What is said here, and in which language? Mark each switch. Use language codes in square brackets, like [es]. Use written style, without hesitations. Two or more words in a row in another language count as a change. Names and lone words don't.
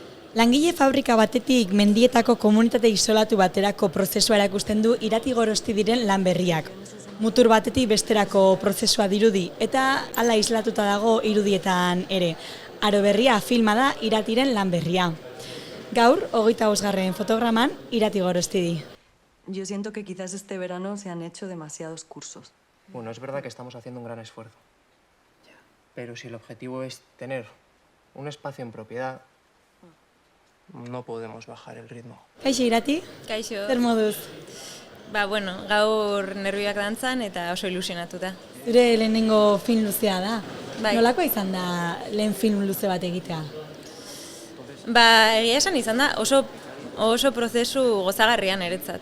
[eu] Langile fabrika batetik mendietako komunitate isolatu baterako prozesua erakusten du Irati Gorosti diren lan berriak. Mutur batetik besterako prozesua dirudi eta hala islatuta dago irudietan ere. Aro berria filma da Iratiren lan berria. Gaur, 25. fotograman, Irati Gorosti di. [es] Yo siento que quizás este verano se han hecho demasiados cursos. Bueno, es verdad que estamos haciendo un gran esfuerzo. Pero si el objetivo es tener un espacio en propiedad, no podemos bajar el ritmo. [eu] Kaixo, Irati? Kaixo. Zer moduz? Bueno, gaur nervioak dantzan eta oso ilusionatuta. Zure lehenengo film luzea da. Bai. Nolako izan da lehen film luze bat egitea? Egia esan izan da oso prozesu gozagarria niretzat.